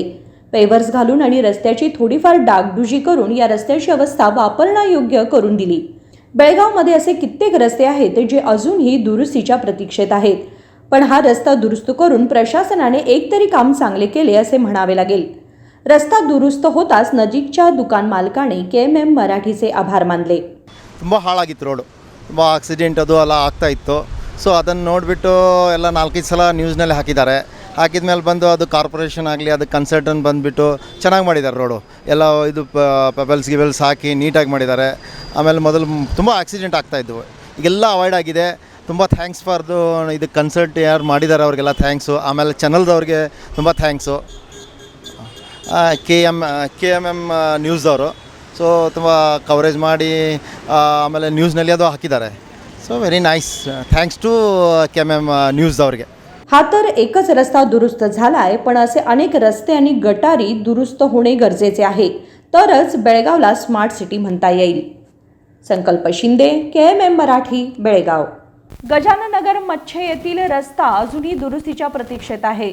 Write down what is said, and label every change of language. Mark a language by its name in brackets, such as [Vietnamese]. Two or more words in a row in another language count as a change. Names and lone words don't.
[Marathi] पेवर्स घालून आणि रस्त्याची थोडीफार डागडुजी करून या रस्त्याची अवस्था वापरण्यायोग्य करून दिली. बेळगावमध्ये असे कित्येक रस्ते आहेत जे अजूनही दुरुस्तीच्या प्रतीक्षेत आहेत. पण हा रस्ता दुरुस्त करून प्रशासनाने एकतरी काम चांगले केले असे म्हणावे लागेल. रस्ता दुरुस्त होताच नजीकच्या दुकान मालकाने KMM मराठीचे आभार मानले. [Kannada] ತುಂಬ ಹಾಳಾಗಿತ್ತು ರೋಡು, ತುಂಬ ಆಕ್ಸಿಡೆಂಟ್ ಅದು ಎಲ್ಲ ಆಗ್ತಾ ಇತ್ತು. ಸೊ ಅದನ್ನು ನೋಡಿಬಿಟ್ಟು ಎಲ್ಲ 4-5 ಸಲ ನ್ಯೂಸ್ನಲ್ಲಿ ಹಾಕಿದ್ದಾರೆ. ಹಾಕಿದ ಮೇಲೆ ಬಂದು ಅದು ಕಾರ್ಪೊರೇಷನ್ ಆಗಲಿ ಅದು ಕನ್ಸಲ್ಟೆಂಟ್ ಬಂದುಬಿಟ್ಟು ಚೆನ್ನಾಗಿ ಮಾಡಿದ್ದಾರೆ ರೋಡು. ಎಲ್ಲ ಇದು ಪೆಬಲ್ಸ್ ಗಿಬಲ್ಸ್ ಹಾಕಿ ನೀಟಾಗಿ ಮಾಡಿದ್ದಾರೆ. ಆಮೇಲೆ ಮೊದಲು ತುಂಬ ಆಕ್ಸಿಡೆಂಟ್ ಆಗ್ತಾಯಿದ್ವು, ಈಗೆಲ್ಲ ಅವಾಯ್ಡ್ ಆಗಿದೆ. ತುಂಬ ಥ್ಯಾಂಕ್ಸ್ ಫಾರ್ದು ಇದು ಕನ್ಸಲ್ಟ್ ಯಾರು ಮಾಡಿದ್ದಾರೆ ಅವ್ರಿಗೆಲ್ಲ ಥ್ಯಾಂಕ್ಸು. ಆಮೇಲೆ ಚಾನಲ್ದವ್ರಿಗೆ ತುಂಬ ಥ್ಯಾಂಕ್ಸು. KMM ನ್ಯೂಸ್ದವರು ಸೊ ತುಂಬ ಕವರೇಜ್ ಮಾಡಿ ಆಮೇಲೆ ನ್ಯೂಸ್ನಲ್ಲಿ ಅದು ಹಾಕಿದ್ದಾರೆ. [English] so very nice, thanks to KMM न्यूजदवरगे. [Marathi] हा तर एकच रस्ता दुरुस्त झालाय, पण असे अनेक रस्ते आणि गटारी दुरुस्त होणे गरजेचे आहे. तरच बेळगावला स्मार्ट सिटी म्हणता येईल. संकल्प शिंदे, KMM मराठी, बेळगाव. गजानन नगर मच्छे येथील रस्ता अजूनही दुरुस्तीच्या प्रतीक्षेत आहे.